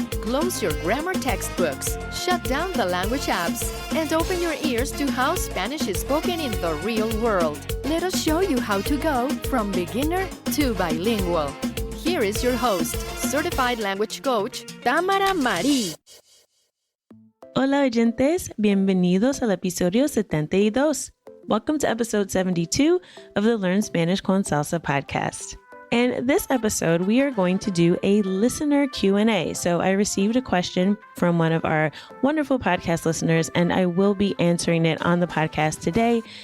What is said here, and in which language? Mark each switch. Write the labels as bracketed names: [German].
[English] Close your grammar textbooks, shut down the language apps, and open your ears to how Spanish is spoken in the real world. Let us show you how to go from beginner to bilingual. Here is your host, certified language coach, Tamara Marie. [Spanish] Hola oyentes, bienvenidos al episodio 72. [English] Welcome to episode 72 of the Learn Spanish con Salsa podcast. And this episode, we are going to do a listener Q&A. So I received a question from one of our wonderful podcast listeners, and I will be answering it on the podcast today.